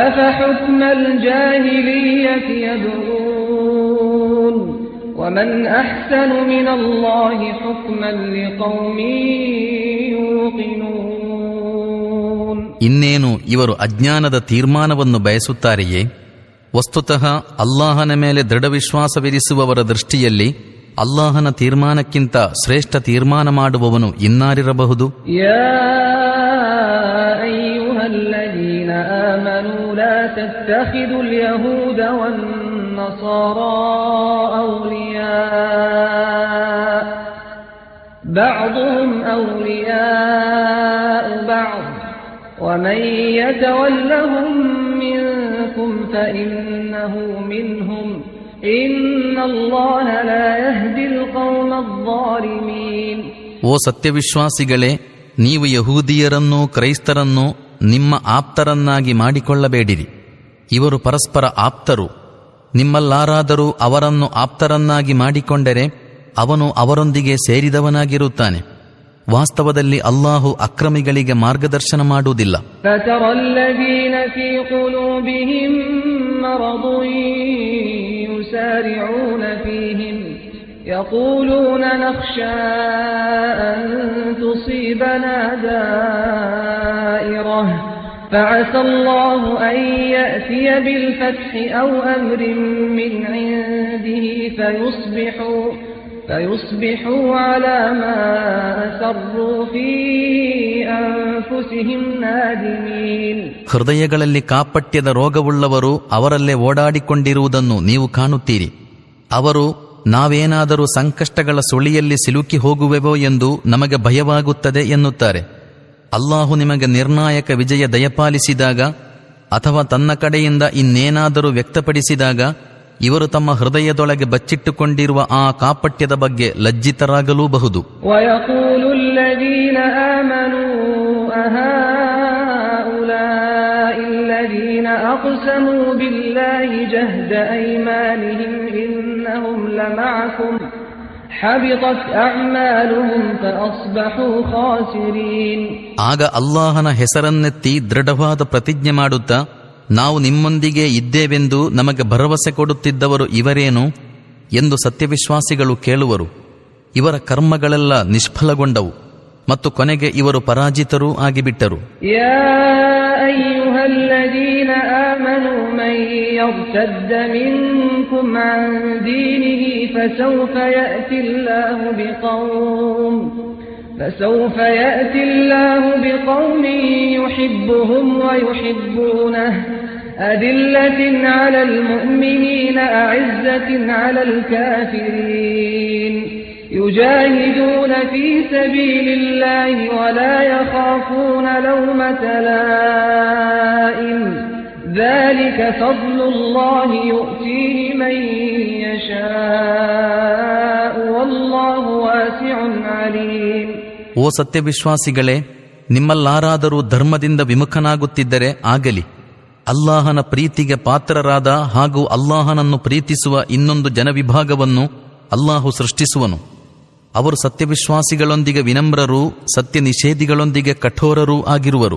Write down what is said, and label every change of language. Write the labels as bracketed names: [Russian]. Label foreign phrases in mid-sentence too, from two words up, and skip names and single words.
[Kannada] ಇನ್ನೇನು ಇವರು ಅಜ್ಞಾನದ ತೀರ್ಮಾನವನ್ನು ಬಯಸುತ್ತಾರೆಯೇ? ವಸ್ತುತಃ ಅಲ್ಲಾಹನ ಮೇಲೆ ದೃಢವಿಶ್ವಾಸವಿರಿಸುವವರ ದೃಷ್ಟಿಯಲ್ಲಿ ಅಲ್ಲಾಹನ ತೀರ್ಮಾನಕ್ಕಿಂತ ಶ್ರೇಷ್ಠ ತೀರ್ಮಾನ ಮಾಡುವವನು ಇನ್ನಾರಿರಬಹುದು? [Arabic] الذين آمنوا لا تتخذوا اليهود والنصارى أولياء بعضهم أولياء بعض ومن يتولهم منكم فإنه منهم إن الله لا يهدي القوم الظالمين. [Kannada] ಓ ಸತ್ಯವಿಶ್ವಾಸಿಗಳೇ, ನೀವು ಯಹೂದಿಯರನ್ನೂ ಕ್ರೈಸ್ತರನ್ನೂ ನಿಮ್ಮ ಆಪ್ತರನ್ನಾಗಿ ಮಾಡಿಕೊಳ್ಳಬೇಡಿರಿ. ಇವರು ಪರಸ್ಪರ ಆಪ್ತರು. ನಿಮ್ಮಲ್ಲಾರಾದರೂ ಅವರನ್ನು ಆಪ್ತರನ್ನಾಗಿ ಮಾಡಿಕೊಂಡರೆ ಅವನು ಅವರೊಂದಿಗೆ ಸೇರಿದವನಾಗಿರುತ್ತಾನೆ. ವಾಸ್ತವದಲ್ಲಿ ಅಲ್ಲಾಹು ಅಕ್ರಮಿಗಳಿಗೆ ಮಾರ್ಗದರ್ಶನ ಮಾಡುವುದಿಲ್ಲ. [Arabic] يقولون نخشى أن تصيبنا دائرة فعسى الله أن يأتي بالفتح أو أمر من عنده فيصبحوا على ما أسروا في أنفسهم نادمين. [Kannada] ಹೃದಯಗಳಲ್ಲಿ ಕಾಪಟ್ಯದ ರೋಗವುಳ್ಳವರು ಅವರಲ್ಲೇ ಓಡಾಡಿಕೊಂಡಿರುವುದನ್ನು ನೀವು ಕಾಣುತ್ತೀರಿ. ಅವರು ನಾವೇನಾದರೂ ಸಂಕಷ್ಟಗಳ ಸುಳಿಯಲ್ಲಿ ಸಿಲುಕಿ ಹೋಗುವೆವೋ ಎಂದು ನಮಗೆ ಭಯವಾಗುತ್ತದೆ ಎನ್ನುತ್ತಾರೆ. ಅಲ್ಲಾಹು ನಿಮಗೆ ನಿರ್ಣಾಯಕ ವಿಜಯ ದಯಪಾಲಿಸಿದಾಗ ಅಥವಾ ತನ್ನ ಕಡೆಯಿಂದ ಇನ್ನೇನಾದರೂ ವ್ಯಕ್ತಪಡಿಸಿದಾಗ ಇವರು ತಮ್ಮ ಹೃದಯದೊಳಗೆ ಬಚ್ಚಿಟ್ಟುಕೊಂಡಿರುವ ಆ ಕಾಪಟ್ಯದ ಬಗ್ಗೆ ಲಜ್ಜಿತರಾಗಲೂಬಹುದು. [Arabic] أقسموا بالله جهد أيمانهم إنهم لمعكم حبطت أعمالهم فأصبحوا خاسرين. [Kannada] ಆಗ ಅಲ್ಲಾಹನ ಹೆಸರನ್ನೆತ್ತಿ ದೃಢವಾದ ಪ್ರತಿಜ್ಞೆ ಮಾಡುತ್ತಾ, ನಾವು ನಿಮ್ಮೊಂದಿಗೆ ಇದ್ದೇವೆಂದು ನಮಗೆ ಭರವಸೆ ಕೊಡುತ್ತಿದ್ದವರು ಇವರೇನು ಎಂದು ಸತ್ಯವಿಶ್ವಾಸಿಗಳು ಕೇಳುವರು. ಇವರ ಕರ್ಮಗಳೆಲ್ಲ ನಿಷ್ಫಲಗೊಂಡವು ಮತ್ತು ಕೊನೆಗೆ ಇವರು ಪರಾಜಿತರೂ ಆಗಿಬಿಟ್ಟರು. [Arabic] يا أيها الذين آمنوا من يرتد منكم عن دينه فسوف يأتي الله بقوم يحبهم ويحبونه أذلة على المؤمنين أعزة على الكافرين يجاهدون في سبيل الله ولا يخافون لومة لائم ذلك فضل الله يؤتيه من يشاء والله واسع عليم. [Kannada] ಓ ಸತ್ಯವಿಶ್ವಾಸಿಗಳೇ, ನಿಮ್ಮಲ್ಲಾರಾದರೂ ಧರ್ಮದಿಂದ ವಿಮುಖನಾಗುತ್ತಿದ್ದರೆ ಆಗಲಿ, ಅಲ್ಲಾಹನ ಪ್ರೀತಿಗೆ ಪಾತ್ರರಾದ ಹಾಗೂ ಅಲ್ಲಾಹನನ್ನು ಪ್ರೀತಿಸುವ ಇನ್ನೊಂದು ಜನವಿಭಾಗವನ್ನು ಅಲ್ಲಾಹು ಸೃಷ್ಟಿಸುವನು. ಅವರು ಸತ್ಯವಿಶ್ವಾಸಿಗಳೊಂದಿಗೆ ವಿನಮ್ರರೂ ಸತ್ಯ ನಿಷೇಧಿಗಳೊಂದಿಗೆ ಕಠೋರರೂ ಆಗಿರುವರು.